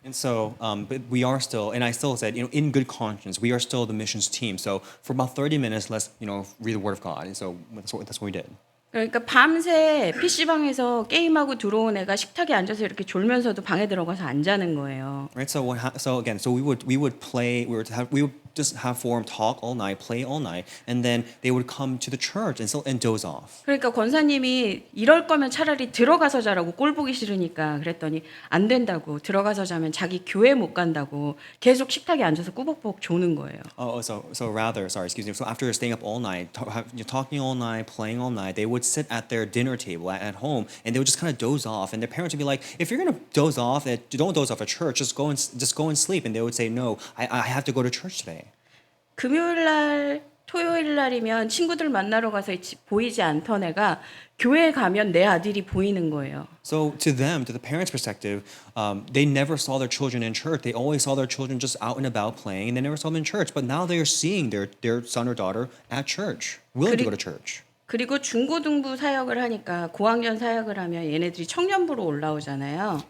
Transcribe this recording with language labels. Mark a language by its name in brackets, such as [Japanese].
[English] And so, but we are still, and I still said, in good conscience, we are still the missions team. So for about 30 minutes, let's, read the Word of God. And so that's what we did. [Korean] 그러니까 밤새 PC방에서 게임하고 들어온 애가 식탁에 앉아서 이렇게 졸면서도 방에 들어가서 안 자는 거예요. [English] Right. So so we would play. We would just have forum talk all night, play all night, and then they would come to the church and doze off. [Korean] 그러니까 권사님이 이럴 거면 차라리 들어가서 자라고 꼴 보기 싫으니까 그랬더니 안 된다고 들어가서 자면 자기 교회 못 간다고 계속 식탁에 앉아서 꾸벅꾸벅 조는 거예요. [English] So rather, excuse me. So after staying up all night, talking all night, playing all night, they would sit at their dinner table at home, and they would just kind of doze off. And their parents would be like, "If you're gonna doze off, don't doze off at church. Just go and sleep." And they would say, "No, I have to go to church today." [Korean] 금요일 날, 토요일 날이면 친구들 만나러 가서 보이지 않던 애가 교회에 가면 내 아들이 보이는 거예요. [English] So to the parents' perspective, they never saw their children in church. They always saw their children just out and about playing, and they never saw them in church. But now they are seeing their son or daughter at church, willing to go to church. [Korean] 그리고 중고등부 사역을 하니까 고학년 사역을 하면 얘네들이 청년부로 올라오잖아요.